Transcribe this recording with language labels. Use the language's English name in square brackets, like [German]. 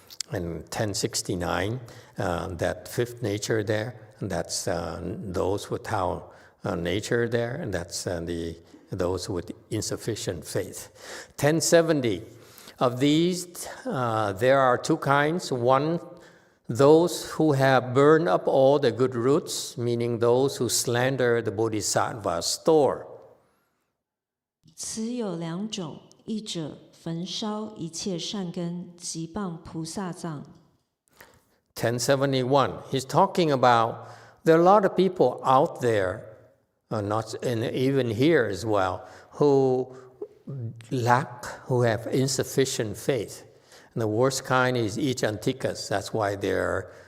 [English] And 1069, that 5th nature there, that's those without nature there, and that's those with insufficient faith. 1070, of these, there are 2 kinds. One, those who have burned up all the good roots, meaning those who slander the bodhisattva's store. [Chinese] 此有2种，一者焚烧一切善根，即谤菩萨藏。 [English] 1071, he's talking about there are a lot of people out there, and even here as well, who have insufficient faith. And the worst kind is Icchantikas. That's why they're